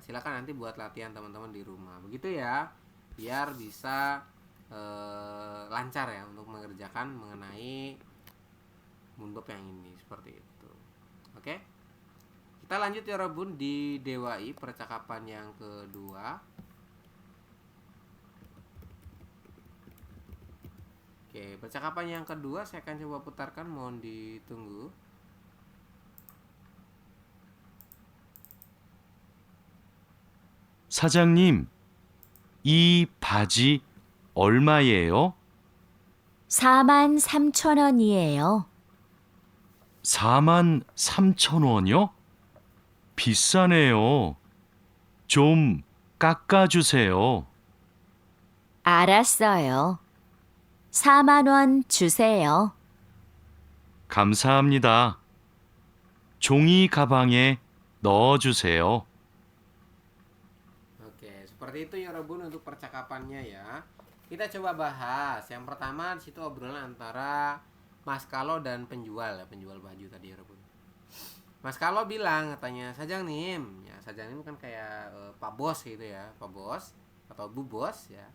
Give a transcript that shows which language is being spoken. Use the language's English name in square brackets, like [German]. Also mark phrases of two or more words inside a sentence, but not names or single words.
[Indonesian] Silakan nanti buat latihan teman-teman di rumah. Begitu ya, biar bisa lancar ya untuk mengerjakan mengenai munbab yang ini seperti itu. Oke. Kita lanjut ya Robun di Dewai percakapan yang kedua. Oke, percakapan yang kedua saya akan coba putarkan, mohon ditunggu. [Korean] 사장님, 이 바지 얼마예요? 43,000원이에요. 43,000원이요? 비싸네요. 좀 깎아주세요. 알았어요. 4만 원 주세요. 감사합니다. 종이 가방에 넣어주세요. [Indonesian] Oke, seperti itu ya Robun untuk percakapannya ya. Kita coba bahas. Yang pertama di situ obrolan antara Mas Kalo dan penjual ya, penjual baju tadi ya Robun. Mas Kalo bilang katanya, Sajangnim, ya Sajangnim kan kayak Pak Bos gitu ya, Pak Bos atau Bu Bos ya.